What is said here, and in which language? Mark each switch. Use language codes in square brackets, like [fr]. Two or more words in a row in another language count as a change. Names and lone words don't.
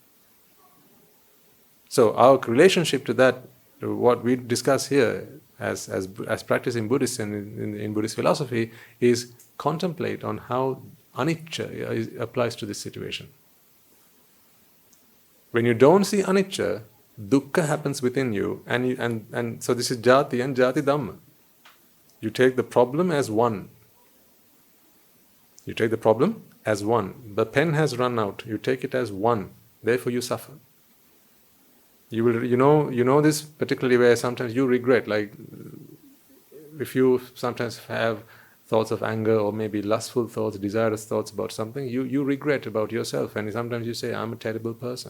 [en] So our relationship to that, what we discuss here as practicing Buddhists and in Buddhist philosophy, is contemplate on how anicca applies to this situation. When you don't see anicca, dukkha happens within you, and so this is jati and [pi] jati dhamma. [en] You take the problem as one. You take the problem as one. The pen has run out. You take it as one. Therefore you suffer. You know this particularly where sometimes you regret, like if you sometimes have thoughts of anger, or maybe lustful thoughts, desirous thoughts about something, you regret about yourself, and sometimes you say, I'm a terrible person.